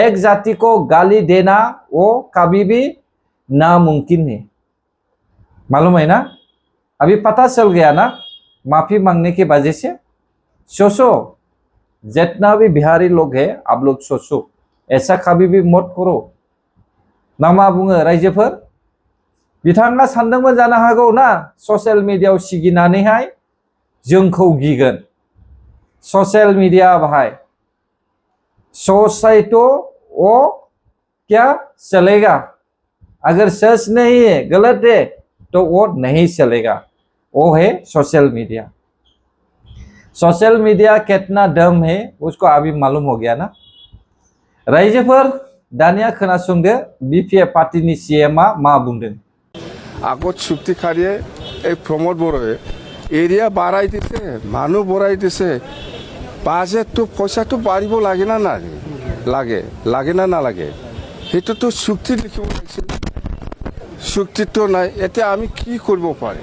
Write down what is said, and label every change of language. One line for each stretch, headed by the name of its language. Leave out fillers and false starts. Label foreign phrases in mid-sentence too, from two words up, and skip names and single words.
Hindi: एक जाति को गाली देना वो कभी भी नामुमकिन है, मालूम है ना। अभी पता चल गया ना, माफी मांगने की वजह से। सोचो, जितना भी बिहारी लोग है आप लोग सोचो, ऐसा कभी भी मत करो ना।
Bodo: मा बुङो रायजोफोर, बिथाङा सानदोंमोन जानो हागौ ना ससियेल मिडियायाव सिगिनानैहाय जोंखौ गिगोन।
English: social media
Hindi: भाई, सोसाइटी वो क्या चलेगा, अगर सच नहीं है गलत है तो वो नहीं चलेगा। वो है
English: social media. social media
Hindi: कितना दम है उसको अभी मालूम हो गया ना।
Bodo: रायजोफोर दानिया खोनासंदो बीपीएफ पार्टीनि सीएमआ मा बुंदों।
Assamese: আগত চুক্তিকাৰীয়ে এই প্ৰমোদ বড়োৱে এৰিয়া বাঢ়াই দিছে, মানুহ বঢ়াই দিছে, বাজেটটো পইচাটো বাঢ়িব লাগে না লাগে, লাগে না নালাগে, সেইটোতো চুক্তি লিখিব লাগিছিল। চুক্তিটো নাই, এতিয়া আমি কি কৰিব পাৰি?